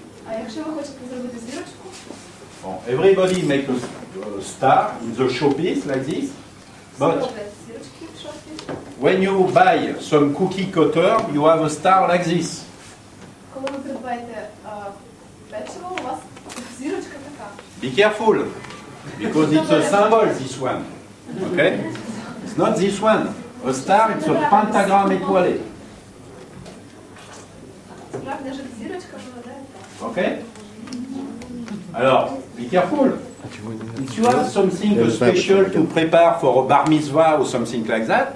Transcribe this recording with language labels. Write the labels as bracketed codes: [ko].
[uk] А якщо ви хочете зробити зірочку, [en] Bon, everybody make a star in the showpiece like this. [uk] всі [en] But [uk] роблять зірочки в шоплі. [en] when you buy some cookie cutter, you have a star like this. [uk] Коли ви придбаєте печиво, у вас зірочка така. [en] Be careful, because it's a symbol, this one. Okay? It's not this one. A star, it's a pentagram étoilé. [uk] Справді, навіть зірочка виглядає так. [en] Okay? Alors, be careful. If you have something special to prepare for a bar mitzvah or something like that,